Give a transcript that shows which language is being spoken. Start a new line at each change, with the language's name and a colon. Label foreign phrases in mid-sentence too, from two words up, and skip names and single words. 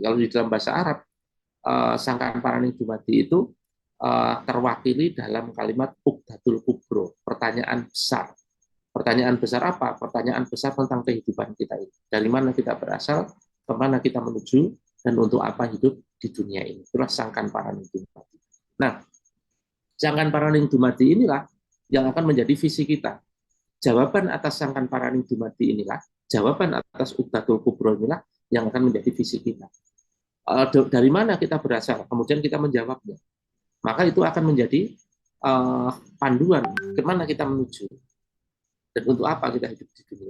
Indonesian: Kalau di dalam bahasa Arab,
Javanese: sangkan paraning dumati
Indonesian: itu terwakili dalam kalimat
Arabic: ukdatul kubro,
Indonesian: pertanyaan besar. Pertanyaan besar apa? Pertanyaan besar tentang kehidupan kita ini. Dari mana kita berasal, kemana kita menuju, dan untuk apa hidup di dunia ini. Itulah
Javanese: sangkan paraning dumati.
Indonesian: Nah,
Javanese: sangkan paraning dumati
Indonesian: inilah yang akan menjadi visi kita. Jawaban atas
Javanese: sangkan paraning dumati
Indonesian: inilah, jawaban atas
Arabic: ukdatul kubro
Indonesian: inilah yang akan menjadi visi kita. Dari mana kita berasal, kemudian kita menjawabnya. Maka itu akan menjadi panduan kemana kita menuju dan untuk apa kita hidup di dunia.